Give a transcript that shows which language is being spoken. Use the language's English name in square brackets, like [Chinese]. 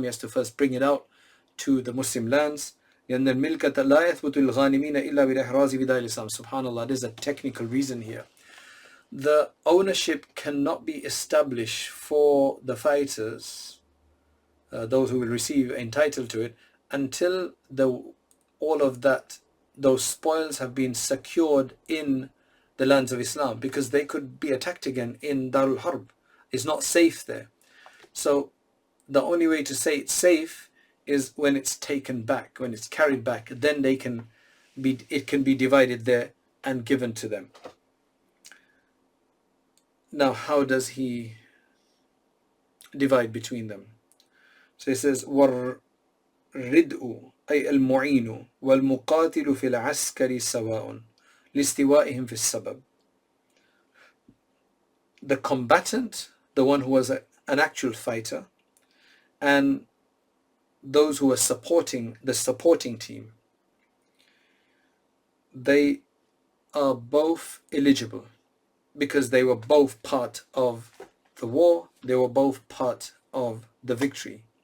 [English] He has to first bring it out to the Muslim lands. [Arabic] لأن الملكة لا يثبت الغانمين إلا بالإحراز بدار الإسلام. [English] Subhanallah, there's a technical reason here. The ownership cannot be established for the fighters, those who will receive entitled to it, until all of those spoils have been secured in the lands of Islam, because they could be attacked again in Darul Harb. It's not safe there. So the only way to say it's safe is when it's taken back, when it's carried back. Then it can be divided there and given to them. Now, how does he divide between them? So he says, [Arabic] وَالرِّدْءُ أي المعين والمقاتل في العسكر سواء لاستوائهم في السبب. [English] The combatant, the one who was an actual fighter, and those who were supporting the supporting team, they are both eligible because they were both part of the war, they were both part of the victory.